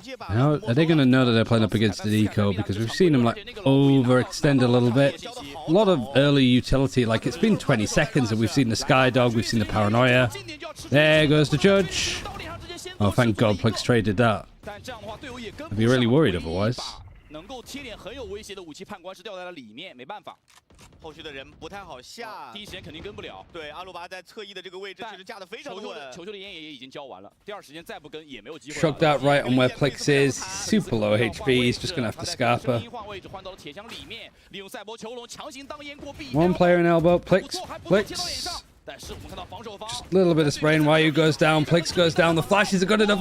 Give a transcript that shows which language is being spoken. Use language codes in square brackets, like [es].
[en] Now, are they going to know that they're playing up against the eco? Because we've seen them like overextend a little bit. A lot of early utility, like it's been 20 seconds and we've seen the Skydog, we've seen the Paranoia. There goes the judge. Oh, thank God Plix traded that. I'd be really worried otherwise. [zh] 能够贴脸很有威胁的武器判官是掉在了里面，没办法。后续的人不太好下，第一时间肯定跟不了。对，阿鲁巴在侧翼的这个位置其实架得非常稳。球球的烟也已经交完了，第二时间再不跟也没有机会。 [en] Chucked out right on where Plix is. Super low HP. He's just gonna have to Scarper. [zh] 位置换到了铁墙里面，利用赛博囚笼强行当烟过壁。 [en] One player in elbow. Plix. Plix. Just a little bit of spraying. Ryu goes down. Plix goes down. The flashes are good enough.